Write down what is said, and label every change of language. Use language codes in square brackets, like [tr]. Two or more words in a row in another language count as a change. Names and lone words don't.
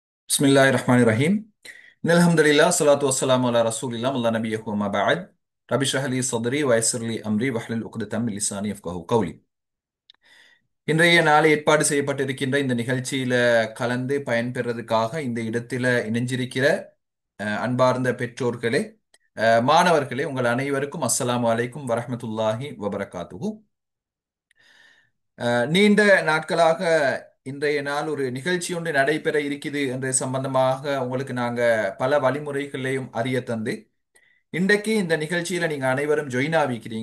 [ar] بسم الله الرحمن الرحيم. الحمد لله، الصلاة والسلام على رسول الله، الله نبيه و ما بعد. رب اشرح لي صدري ويسر لي أمري واحلل عقدة من لساني يفقهوا قولي. [ta] இன்றைய நாளை ஏற்பாடு செய்யப்பட்டிருக்கின்ற இந்த நிகழ்ச்சியில கலந்து பயன்பெறதுக்காக இந்த இடத்தில இணைஞ்சிருக்கிற அன்பார்ந்த பெற்றோர்களே, மாணவர்களே, உங்கள் அனைவருக்கும் [ar] السلام عليكم ورحمة الله وبركاته. [ta] நீண்ட நாட்களாக இன்றைய நாள் ஒரு நிகழ்ச்சி ஒன்று நடைபெற இருக்குது என்ற சம்பந்தமாக உங்களுக்கு நாங்க பல வழிமுறைகளையும் அறிய தந்து இன்றைக்கு இந்த நிகழ்ச்சியில நீங்க அனைவரும் ஜாயின் ஆகிக்கிறீங்க.